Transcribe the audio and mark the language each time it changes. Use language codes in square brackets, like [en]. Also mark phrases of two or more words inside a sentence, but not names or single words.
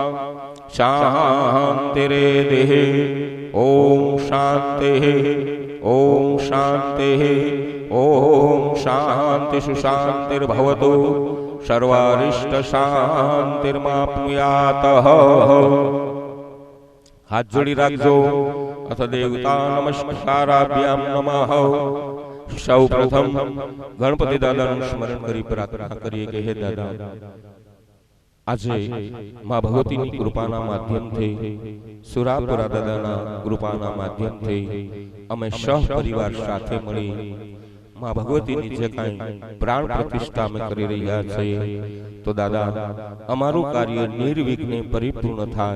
[sa] शान्तिरेधिः ॐ शान्तिः ओम शांति ओम शांति सुशांतिर्भवतु सर्वारिष्ट शांतिर्माप्नुयात। [gu] હાથ જોડી રાખજો। [sa] अथ देवता नमस्काराभ्याम नमः। [gu] સૌ પ્રથમ ગણપતિ દાદા સ્મરણ કરી પ્રાર્થના કરીએ કે હે દાદા આજે માં ભગવતીની કૃપાના માધ્યમથી સુરાપુરા દાદાના કૃપાના માધ્યમથી અમે સહપરિવાર સાથે મળી માં ભગવતીની જે કાંઈ પ્રાણ પ્રતિષ્ઠા અમે કરી રહ્યા છીએ તો દાદા અમારું કાર્ય નિર્વિઘ્ને પરિપૂર્ણ થાય।